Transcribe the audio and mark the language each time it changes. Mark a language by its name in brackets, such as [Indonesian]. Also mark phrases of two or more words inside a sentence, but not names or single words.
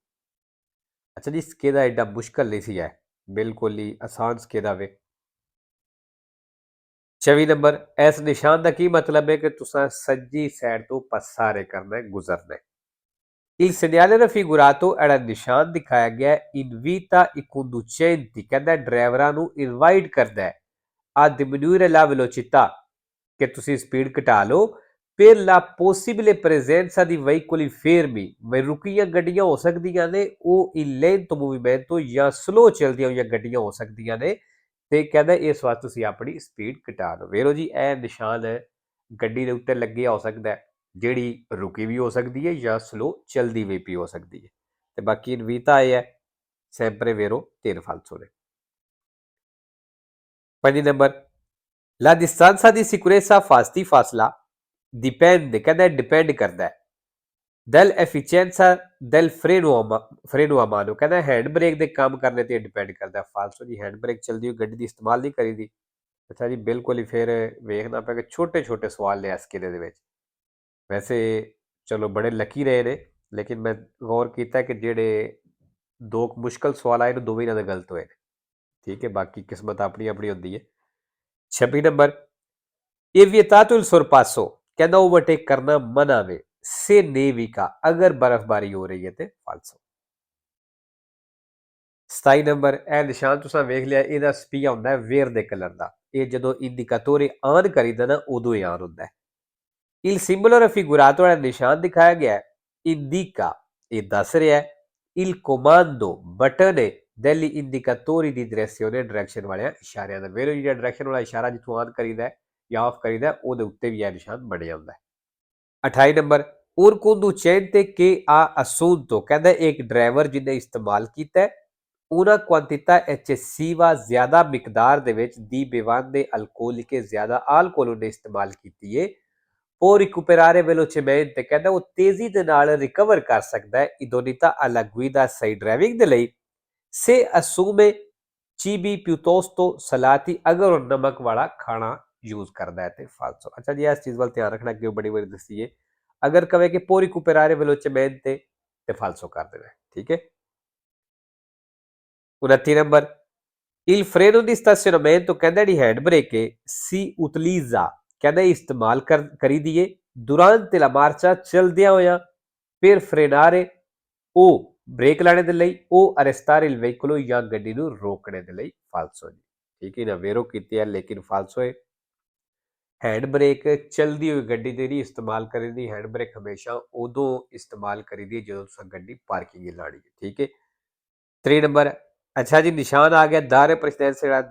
[Punjabi] ਅੱਛਾ ਜੀ, ਸਕੇਦਾ ਐਡਾ ਮੁਸ਼ਕਲ ਨਹੀਂ ਸੀ ਹੈ, ਬਿਲਕੁਲ ਹੀ ਆਸਾਨ ਸਕੇਦਾ ਵੇ। 24 ਨੰਬਰ, ਇਸ ਨਿਸ਼ਾਨ ਦਾ ਕੀ ਮਤਲਬ ਹੈ ਕਿ ਤੁਸੀਂ ਸੱਜੀ ਸਾਈਡ ਤੋਂ ਪਸਾਰੇ ਕਰਨਾ ਹੈ, ਗੁਜ਼ਰਨਾ ਹੈ। [Italian] Il segnale raffigurato era [Punjabi] ਨਿਸ਼ਾਨ ਦਿਖਾਇਆ ਗਿਆ [Italian] invita i conducenti, [Punjabi] ਕਹਿੰਦਾ ਡਰਾਈਵਰਾਂ ਨੂੰ ਇਨਵਾਈਟ ਕਰਦਾ ਹੈ [Italian] a diminuire la velocità, [Punjabi] ਕਿ ਤੁਸੀਂ ਸਪੀਡ ਘਟਾ ਲਓ [Italian] per la possibile presenza di veicoli fermi, [Punjabi] ਮੈਂ ਰੁਕੀਆਂ ਗੱਡੀਆਂ ਹੋ ਸਕਦੀਆਂ ਨੇ, ਉਹ [Italian] in lento movimento [Punjabi] ਜਾਂ ਸਲੋ ਚੱਲਦੀਆਂ ਹੋਈਆਂ ਗੱਡੀਆਂ ਹੋ ਸਕਦੀਆਂ ਨੇ, ਤੇ ਕਹਿੰਦਾ ਇਸ ਵਾਰ ਤੁਸੀਂ ਆਪਣੀ ਸਪੀਡ ਘਟਾ ਲਓ। ਵੇਰੋ ਜੀ, ਇਹ ਨਿਸ਼ਾਨ ਗੱਡੀ ਦੇ ਉੱਤੇ ਲੱਗਿਆ ਹੋ ਸਕਦਾ ਹੈ, ਜਿਹੜੀ ਰੁਕੀ ਵੀ ਹੋ ਸਕਦੀ ਹੈ ਜਾਂ ਸਲੋ ਚਲਦੀ ਵੀ ਹੋ ਸਕਦੀ ਹੈ। ਤੇ ਬਾਕੀ ਇਨਵੀਤਾ ਇਹ ਹੈ [Italian] sempre vero [Punjabi] 3 falso ਨੇ। 5 ਨੰਬਰ, [Italian] la distanza di sicurezza fasti fasla dipende, [Punjabi] ਕਹਿੰਦਾ ਡਿਪੈਂਡ ਕਰਦਾ ਹੈ [Italian] del efficienza del freno a mano, [Punjabi] ਕਹਿੰਦਾ ਹੈਂਡ ਬ੍ਰੇਕ ਦੇ ਕੰਮ ਕਰਨੇ ਤੇ ਡਿਪੈਂਡ ਕਰਦਾ। ਫਾਲਸੋ ਜੀ, ਹੈਂਡ ਬ੍ਰੇਕ ਚਲਦੀ ਹੋਈ ਗੱਡੀ ਦੀ ਇਸਤੇਮਾਲ ਨਹੀਂ ਕਰੀਦੀ। ਅੱਛਾ ਜੀ, ਬਿਲਕੁਲ ਹੀ ਫਿਰ ਵੇਖਣਾ ਪਿਆ ਕਿ ਛੋਟੇ ਛੋਟੇ ਸਵਾਲ ਨੇ ਇਸ ਕਿਲੇ ਦੇ ਵਿੱਚ। ਵੈਸੇ ਚਲੋ ਬੜੇ ਲੱਕੀ ਰਹੇ ਨੇ, ਲੇਕਿਨ ਮੈਂ ਗੌਰ ਕੀਤਾ ਕਿ ਜਿਹੜੇ ਦੋ ਮੁਸ਼ਕਲ ਸਵਾਲ ਆਏ ਨੇ ਦੋਵੇਂ ਇਹਨਾਂ ਦੇ ਗਲਤ ਹੋਏ ਨੇ। ਠੀਕ ਹੈ, ਬਾਕੀ ਕਿਸਮਤ ਆਪਣੀ ਆਪਣੀ ਹੁੰਦੀ ਹੈ। 26 ਨੰਬਰ, ਇਹ [Italian] vietato il sorpasso, [Punjabi] ਕਹਿੰਦਾ ਓਵਰਟੇਕ ਕਰਨਾ ਮਨਾ ਵੇ [Italian] se nevica, [Punjabi] ਅਗਰ ਬਰਫ਼ਬਾਰੀ ਹੋ ਰਹੀ ਹੈ ਤੇ ਫਾਲਸੋ। 27 ਨੰਬਰ, ਇਹ ਨਿਸ਼ਾਨ ਤੁਸੀਂ ਵੇਖ ਲਿਆ, ਇਹਦਾ ਸਪੀਆ ਹੁੰਦਾ ਹੈ ਵੇਰ ਦੇ ਕਲਰ ਦਾ, ਇਹ ਜਦੋਂ ਇੰਡੀਕੇਟੋਰੇ ਆਨ ਕਰੀਦਾ ਨਾ ਉਦੋਂ ਹੀ ਆਨ ਹੁੰਦਾ ਹੈ। [Italian] il simbolo raffigurato [Punjabi] ਵਾਲਾ ਨਿਸ਼ਾਨ ਦਿਖਾਇਆ ਗਿਆ indica, ਇਹ ਦੱਸ ਰਿਹਾ [Italian] il comando, [Punjabi] ਬਟਨ ਹੈ [Italian] degli indicatori di direzione, [Punjabi] ਡਾਇਰੈਕਸ਼ਨ ਵਾਲਿਆਂ ਇਸ਼ਾਰਿਆਂ ਦਾ। ਵੇਰੋ ਜਿਹੜਾ ਡਾਇਰੈਕਸ਼ਨ ਵਾਲਾ ਇਸ਼ਾਰਾ ਜਿੱਥੋਂ ਆਨ ਕਰੀਦਾ ਜਾਂ ਆਫ ਕਰੀਦਾ ਉਹਦੇ ਉੱਤੇ ਵੀ ਇਹ ਨਿਸ਼ਾਨ ਬਣਿਆ ਹੁੰਦਾ ਹੈ। 28 ਨੰਬਰ, [Italian] un conducente che ha assunto, [Punjabi] ਕਹਿੰਦਾ ਇੱਕ ਡਰਾਈਵਰ ਜਿਹਨੇ ਇਸਤੇਮਾਲ ਕੀਤਾ ਹੈ [Italian] una quantità eccessiva, [Punjabi] ਜ਼ਿਆਦਾ ਮਿਕਦਾਰ ਦੇ ਵਿੱਚ ਦੀ [Italian] bevande alcoliche, [Punjabi] ਜ਼ਿਆਦਾ alcol ਉਹਨੇ ਇਸਤੇਮਾਲ ਕੀਤੀ ਹੈ [Italian] può recuperare velocemente, [Punjabi] ਕਹਿੰਦਾ ਉਹ ਤੇਜ਼ੀ ਦੇ ਨਾਲ ਰਿਕਵਰ ਕਰ ਸਕਦਾ ਹੈ [Italian] idoneità alla guida, [Punjabi] ਸਹੀ ਡਰਾਈਵਿੰਗ ਦੇ ਲਈ [Italian] se assume cibi piuttosto salati, [Punjabi] ਅਗਰ ਉਹ ਨਮਕ ਵਾਲਾ ਖਾਣਾ ਯੂਜ਼ ਕਰਦਾ ਹੈ ਤੇ ਫਾਲਸੋ। ਅੱਛਾ ਜੀ, ਇਸ ਚੀਜ਼ ਵੱਲ ਧਿਆਨ ਰੱਖਣਾ ਕਿ ਉਹ ਬੜੀ ਵਾਰੀ ਦੱਸੀ ਹੈ, ਅਗਰ ਕਵੇ ਕਿ [Italian] può recuperare velocemente [Punjabi] ਤੇ ਫਾਲਸੋ ਕਰ ਦੇਣਾ। ਠੀਕ ਹੈ। 29 ਨੰਬਰ, [Italian] il freno di stazionamento, [Punjabi] ਕਹਿੰਦਾ ਜਿਹੜੀ ਹੈਂਡ ਬ੍ਰੇਕ ਹੈ [Italian] si utilizza, [Punjabi] ਕਹਿੰਦਾ ਇਸਤੇਮਾਲ ਕਰੀ ਦੀਏ [Italian] durante la marcia, [Punjabi] ਚਲਦਿਆਂ ਹੋਇਆ [Italian] per frenare, [Punjabi] ਉਹ ਬ੍ਰੇਕ ਲਾਣੇ ਦੇ ਲਈ, ਉਹ [Italian] arrestare il veicolo, [Punjabi] ਜਾਂ ਗੱਡੀ ਨੂੰ ਰੋਕਣੇ ਦੇ ਲਈ ਫਾਲਸੋ ਜੀ। ਠੀਕ ਹੈ ਨਾ, ਵੇਰੋ ਕੀਤੀ ਹੈ ਲੇਕਿਨ ਫਾਲਸੋ ਹੈ। ਹੈਂਡ ਬ੍ਰੇਕ ਚਲਦੀ ਹੋਈ ਗੱਡੀ ਦੇ ਨਹੀਂ ਇਸਤੇਮਾਲ ਕਰੀਦੀ, ਹੈਂਡ ਬ੍ਰੇਕ ਹਮੇਸ਼ਾ ਉਦੋਂ ਇਸਤੇਮਾਲ ਕਰੀਦੀ ਜਦੋਂ ਤੁਸੀਂ ਗੱਡੀ ਪਾਰਕਿੰਗ ਲਾਣੀ ਹੈ। ਠੀਕ ਹੈ। 3 ਨੰਬਰ, ਅੱਛਾ ਜੀ, ਨਿਸ਼ਾਨ ਆ ਗਿਆ ਦਾਰੇ ਪ੍ਰੈਸੀਡੈਂਸ ਦਾ।